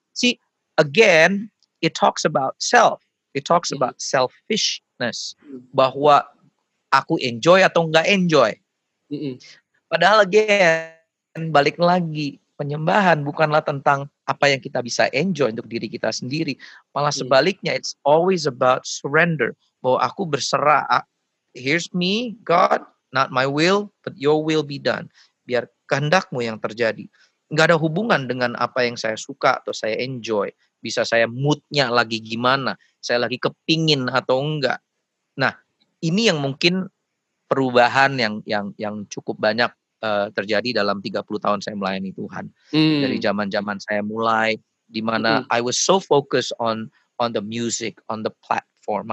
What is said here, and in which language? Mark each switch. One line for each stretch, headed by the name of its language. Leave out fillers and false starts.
English: See, again, it talks about self. It talks about selfishness.
Indonesian: Bahwa aku enjoy atau nggak enjoy. Padahal again, balik lagi, penyembahan bukanlah tentang apa yang kita bisa enjoy untuk diri kita sendiri. Malah sebaliknya,
English: it's always about surrender.
Indonesian: Bahwa aku berserah,
English: here's me, God, not my will, but your will be done.
Indonesian: Biar kehendakmu yang terjadi. Nggak ada hubungan dengan apa yang saya suka atau saya enjoy. Bisa saya moodnya lagi gimana, saya lagi kepingin atau enggak. Nah, ini yang mungkin perubahan yang cukup banyak terjadi dalam 30 tahun saya melayani Tuhan. Dari zaman-zaman saya mulai, di mana
English: I was so focused on the music, on the platform.